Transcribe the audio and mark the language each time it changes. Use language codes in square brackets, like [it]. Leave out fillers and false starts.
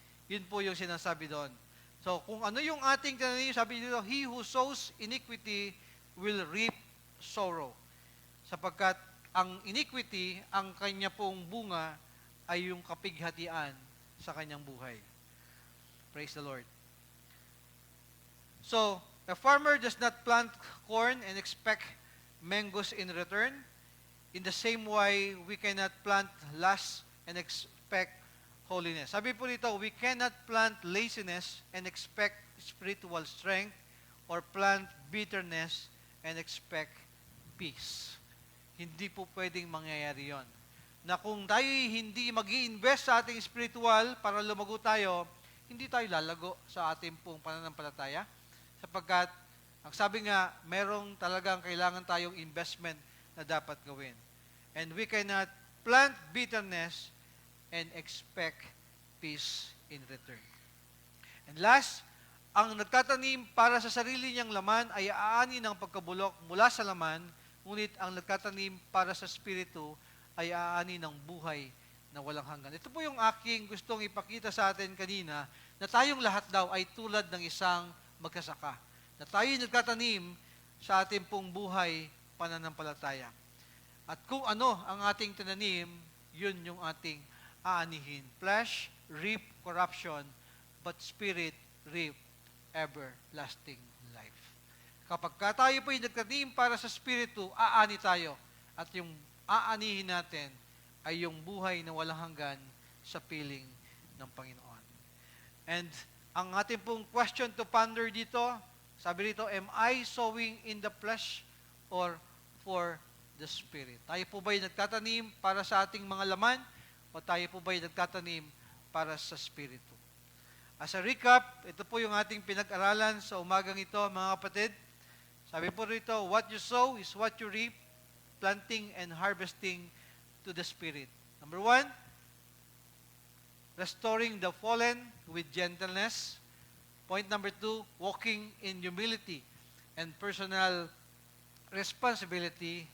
[tl] Yun po yung sinasabi doon. So, kung ano yung ating tinanim, sabi dito, [en] he who sows iniquity will reap sorrow. [tl] Sapagkat ang iniquity, ang kanya pong bunga, ay yung kapighatian sa kanyang buhay. [en] Praise the Lord. So, a farmer does not plant corn and expect mangoes in return. In the same way, we cannot plant lust and expect holiness. [tl] Sabi po dito, [en] we cannot plant laziness and expect spiritual strength or plant bitterness and expect peace. [tl] Hindi po pwedeng mangyayari yon. Na kung tayo hindi mag-i-invest sa ating spiritual para lumago tayo, hindi tayo lalago sa ating pong pananampalataya. Sapagkat, ang sabi nga, merong talagang kailangan tayong investment na dapat gawin. [en] And we cannot plant bitterness and expect peace in return. [tl] And last, ang nagtatanim para sa sarili niyang laman ay aani ng pagkabulok mula sa laman, ngunit ang nagtatanim para sa Espiritu ay aani ng buhay na walang hanggan. Ito po yung aking gustong ipakita sa atin kanina, na tayong lahat daw ay tulad ng isang magsasaka. Na tayo nagtatanim sa ating pong buhay pananampalataya. At kung ano ang ating tinanim, yun yung ating aanihin. [en] Flesh, reap corruption, but spirit, reap everlasting life. [tl] Kapag tayo po yung nagtanim para sa Espiritu, aani tayo. At yung aanihin natin ay yung buhay na walang hanggan sa piling ng Panginoon. [en] And [tl] ang ating pong [en] question to ponder [tl] dito, sabi rito, [en] am I sowing in the flesh or for the Spirit? [tl] Tayo po ba yung nagtatanim para sa ating mga laman o tayo po ba yung nagtatanim para sa Espiritu? [en] As a recap, [tl] ito po yung ating pinag-aralan sa umagang ito, mga kapatid. Sabi po rito, [en] what you sow is what you reap, planting and harvesting to the Spirit. Number 1, restoring the fallen with gentleness. Point number 2, walking in humility and personal responsibility.